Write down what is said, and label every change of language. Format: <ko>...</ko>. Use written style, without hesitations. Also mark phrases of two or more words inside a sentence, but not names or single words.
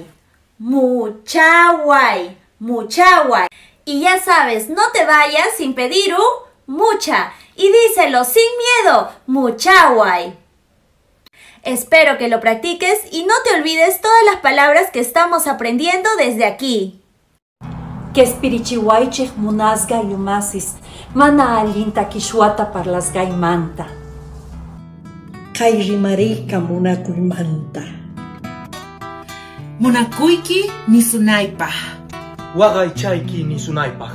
<qu>Muchahuay. Muchahuay.</qu> <es>Y ya sabes, no te vayas sin pedir mucha. Y díselo sin miedo, muchahuay. Espero que lo practiques y no te olvides todas las palabras que estamos aprendiendo desde aquí.</es> <qu>Que espirichihuaychej munasga yumasis, mana allinta kishwata parlasgay manta. Kay rimariyka munakuymanta. Munakuyki nisunaypaj. Waqaychayki nisunaypaj.</qu>